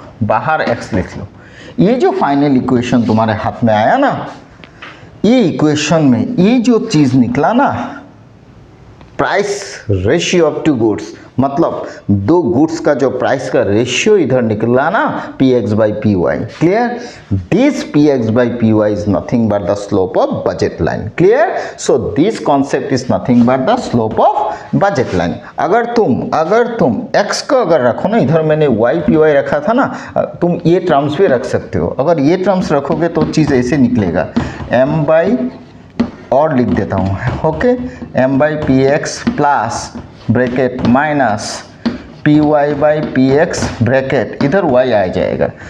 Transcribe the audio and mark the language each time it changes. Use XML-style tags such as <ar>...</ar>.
<hi>बाहर x लिख लो। ये जो फाइनल इक्वेशन तुम्हारे हाथ में आया ना, ये इक्वेशन में ये जो चीज़ निकला ना,</hi> <en>price ratio of two goods,</en> <hi>मतलब दो गुड्स का जो प्राइस का रेशियो इधर निकला ना, px by py, clear?</hi> <en>This px by py is nothing but the slope of budget line, clear? So this concept is nothing but the slope of budget line.</en> <hi>अगर तुम x को अगर रखो ना, इधर मैंने y py रखा था ना, तुम ये टर्म्स भी रख सकते हो। अगर ये टर्म्स रखोगे तो चीज़ ऐसे निकलेगा, m by, और लिख देता हूँ, okay, m by px plus bracket minus py by px bracket, इधर y आ जाएगा।</hi>